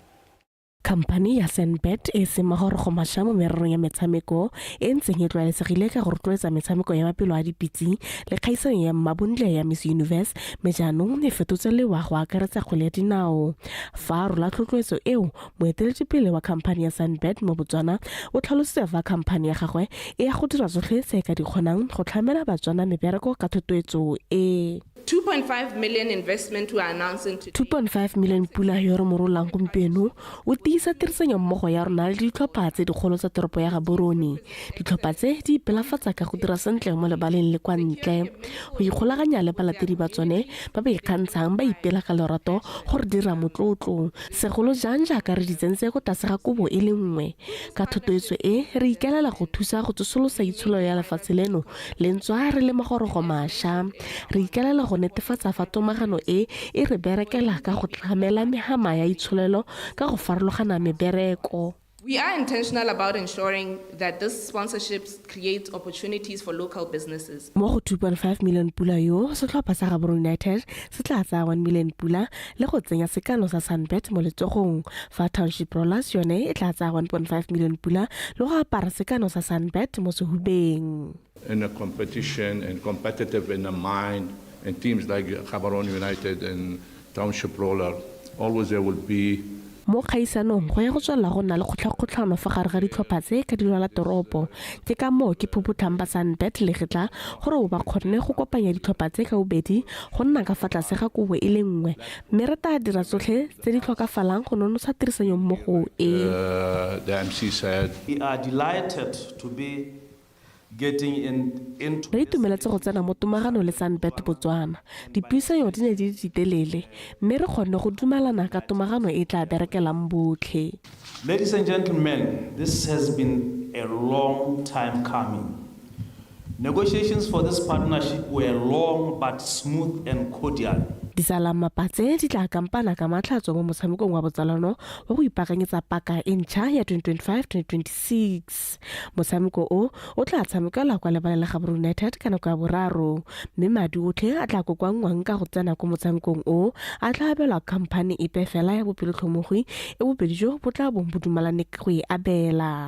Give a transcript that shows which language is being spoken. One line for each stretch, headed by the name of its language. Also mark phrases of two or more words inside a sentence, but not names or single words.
Tswana: Company ya Sunbet e se magoro go masha mo mererong ya metshameko e ntseng e tlwaelesegile ka go rotloetsa metshameko ya mapelo a dipitsi le kgaisano ya mabondle ya Miss Universe me jaanong e fetotse lewa go akaretsa kgwele ya dinao. Fa rola tlotloetso eo moeteledipele wa company ya Sunbet mo Botswana o tlhalositse fa company ya gagwe e ya go dira tsotlhe tse ka di kgonang go tlhamela Batswana mebereko ka thotloetso e.
English: 2.5 million investment we are announcing today.
Tswana: 2.5 million pula yo re morolang gompieno o isa tirisanyo mmogo ya rona le ditlhopha tse dikgolo tsa toropo ya Gaborone. Ditlhopha tse di ipelafatsa ka go dira sentle mo lebaleng le kwa ntle, go ikgolaganya le balatedi ba tsone ba ba ikgantshang ba ipela ka lorato gore dira motlotlo, segolo jang jaaka re di tsentse go tlase ga kobo e le nngwe. Ka thotloetso e re ikaelela go thusa go tsosolosa itsholo ya lefatshe leno le ntswa re le magorogo mašwa. Re ikaelela go netefatsa fa tomagano e re berekela ka go tlamela megama ya itsholelo ka go farologana mebereko.
English: We are intentional about ensuring that this sponsorships create opportunities for local businesses.
Tswana: Mo go 2.5 million pula yo, setlhopha sa Gaborone United se tla tsaya 1 million pula le go tsenya sekano sa Sunbet mo letsogong. Fa Township Rollers yone e tla tsaya 1.5 million pula le go apara sekano sa Sunbet mo sehubeng.
English: In a competition and competitive in the mind, and teams like Gaborone United and Township Roller, always there will be
Tswana: mo kgaisanong go ya go tswela go nna le kgotlhakgotlhano fa gare ga ditlhopha tse ka dilwala toropo. Ke ka moo ke phuphutlhang ba Sunbet le getla gore ba kgonne go kopanya ditlhopha tse ka bobedi go nna ka fa tlase ga kobo e le nngwe, mme re tla dira tsotlhe tse di tlhokafalang go nonosa tirisanyo mmogo e.
English: The MC said, we are delighted to be getting into.
Tswana: Re itumeletse go tsena mo tomagano le Sunbet Botswana. Dipuisano di ne di ditelele, mme re kgonne go dumelana ka tomagano e tla berekelang botlhe.
English: Ladies and gentlemen, this has been a long time coming. Negotiations for this partnership were long but smooth and cordial.
Tswana: Disalamapatse di tla kampana ka matlhatso mo motshamekong wa botsalano wa go ipaakanyetsa paka e ntšha ya 2025-2026. Motshameko o tla tshamekela kwa lebaleng la Gaborone United ka nako ya boraro, mme madi otlhe a tla kokoangwang ka go tsena ko motshamekong o a tla abelwa khamphane epe fela ya bopelotlhomogwi e bobedi jo bo tla bong bo dumelane go e abela.